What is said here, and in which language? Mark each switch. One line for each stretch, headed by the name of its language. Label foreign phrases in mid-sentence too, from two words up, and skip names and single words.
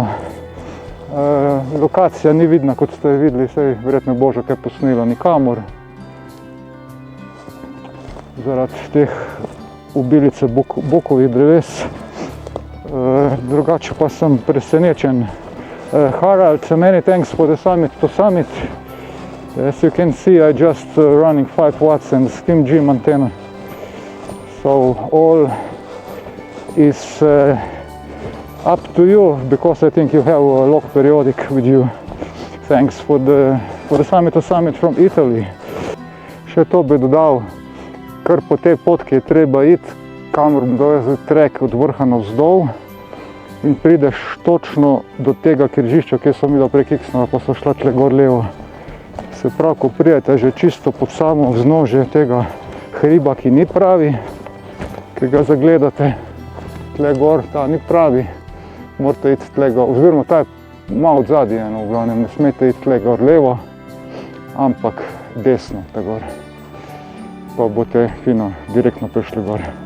Slovenian: Lokacija ni vidna, kot ste videli, saj verjetno bo že kaj posnelo nikamor. Zaradi teh obilice bukovih dreves. Drugače pa sem presenečen.
English: Harald, many thanks for the Summit to Summit. As you can see, I just running 5 watts and Steam Gym antenna. So all is up to you, because I think you have a log periodic with you. Thanks for the Summit to Summit from Italy.
Slovenian: Še to bi dodal, kar po tej potki je treba iti, kamor je trek od vrha navzdol in prideš točno do tega križišča, kjer smo mi prekiksnili, pa so šla tle gor levo. Se pravi, ko pridete že čisto pod samo vznožje tega hriba, ki ni pravi, ki ga zagledate tle gor, ta ni pravi, morate iti tle gor, oziroma ta je malo od zadnje, no, v glavnem, ne smete iti tle gor levo, ampak desno tle gor, pa boste fino direktno prišli gor.